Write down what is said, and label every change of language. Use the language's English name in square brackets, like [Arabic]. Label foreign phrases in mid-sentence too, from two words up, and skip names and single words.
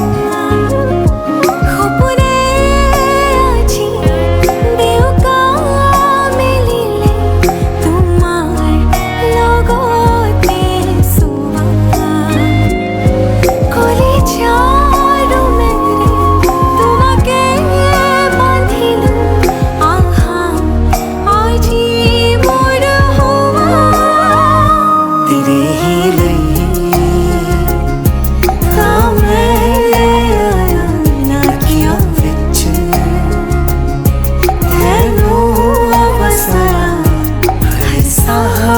[Assamese] সপোনে আজি বিয়কা মেলিলে তোমাৰ লগতে চুৱা কলিজাৰ মেৰে তোমাকে বান্ধিলো আহা আজি মোৰ হোৱা [Hindi] तेरे ही लिए मैं आया ना [Punjabi] ਅੱਖੀਆਂ ਵਿੱਚ ਤੈਨੂੰ ਬਸਾਇਆ ਹਰ ਸਾਹ